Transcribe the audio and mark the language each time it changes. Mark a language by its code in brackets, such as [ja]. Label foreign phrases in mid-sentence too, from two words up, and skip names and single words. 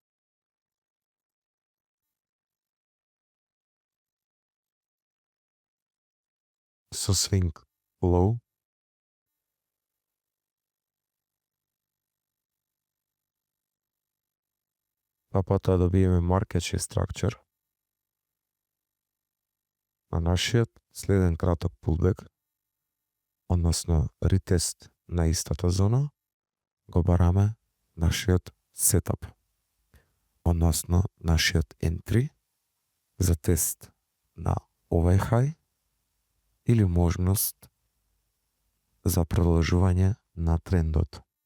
[mk] со [en] swing low, [mk] па потоа добиеме [en] market shift structure [mk] на нашиот следен краток pullback, односно ретест на истата зона, го бараме нашиот сетап, односно нашиот entry за тест на овај хај или можност за продолжување на трендот.